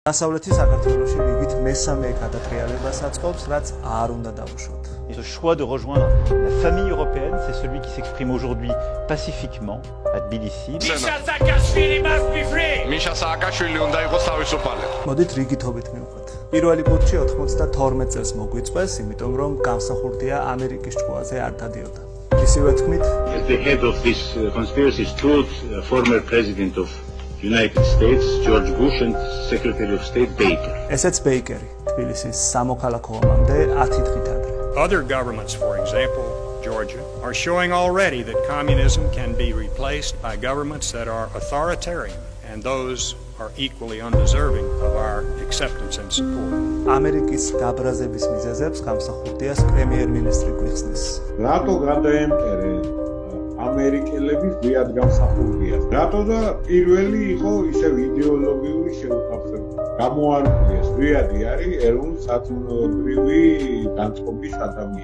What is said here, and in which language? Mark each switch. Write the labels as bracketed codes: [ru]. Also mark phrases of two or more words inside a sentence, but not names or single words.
[ka] დასავლეთი საქართველოში რიგით მესამე გადატრიალებას აწყობს, რაც არ უნდა დავუშვათ. [fr] Ce choix de rejoindre la famille européenne, c'est celui qui s'exprime aujourd'hui pacifiquement à Tbilissi. [en] Misha Saakashvili must be free! [ka] Misha Saakashvili უნდა იყოს თავისუფალი. მოდით რიგითობით მივყვეთ. პირველი პუნქტში 92 წელს მოგვიწვეს, იმიტომ რომ გამსახურდია ამერიკის ჭკუაზე არ დადიოდა. ისევე თქმით, [en] As the head of this conspiracy stood former president of United States George Bush and Secretary of State Baker. [ka] ესეც ბეიკერი, თბილისის სამოქალაქო ომამდე 10 დღით ადრე. [en] Other governments, for example, Georgia, are showing already that communism can be replaced by governments that are authoritarian, and those are equally undeserving of our acceptance and support. [ka] ამერიკის გაბრაზების მიზეზებს გამსახურდიას პრემიერ-მინისტრი გვიხსნის. რატო გადაემტერე ამერიკელების გვიად გამსახურდიას? რატო და პირველი იყო ისევ იდეოლოგიური შეუთავსება? გამოარკვიეს გვიადი არის ეროვნულ-საწინააღმდეგო განწყობის ადამიანი.